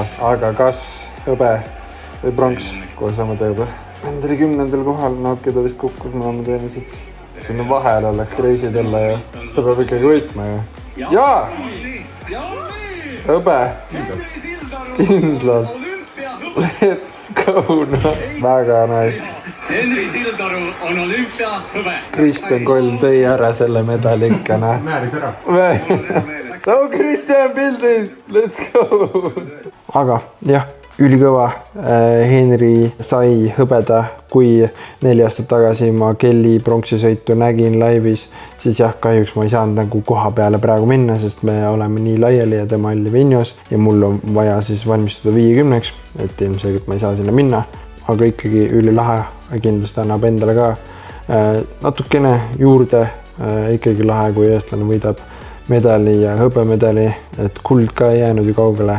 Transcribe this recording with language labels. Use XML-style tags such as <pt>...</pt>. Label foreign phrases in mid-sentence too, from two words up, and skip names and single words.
<et>Aga kas hõbe või pronks, kohe saame teada. Vend oli 10. kohal, ta vist kukkus maama teenised. Sinna vahel oleks kreisi tulla ju. Seda peab ikkagi võitma ju. Jaa! Hõbe! Kindlalt!</et> <en>Let's go!</en> <et>Väga nice! Henri Sildaru on olümpia hõbe. Kristjan Koll tõi ära selle medali ikka, Määris ära. Kristjan pildis!</et> <en>Let's go!</en> <et>Aga jah, ülikõva. Henri sai hõbeda, kui 4 aastat tagasi ma Kelly pronksisõitu nägin laivis, siis jah, kahjuks ma ei saanud nagu koha peale praegu minna, sest me oleme nii laiali ja tema oli Vinjos ja mul on vaja siis valmistuda 50-ks, et ilmselgelt ma ei saa sinna minna, aga ikkagi ülilahe, kindlasti annab endale ka natukene juurde, ikkagi lahe, kui eestlane võidab medali ja hõbemedali, et kuld ka ei jäänud ju kaugele.</et>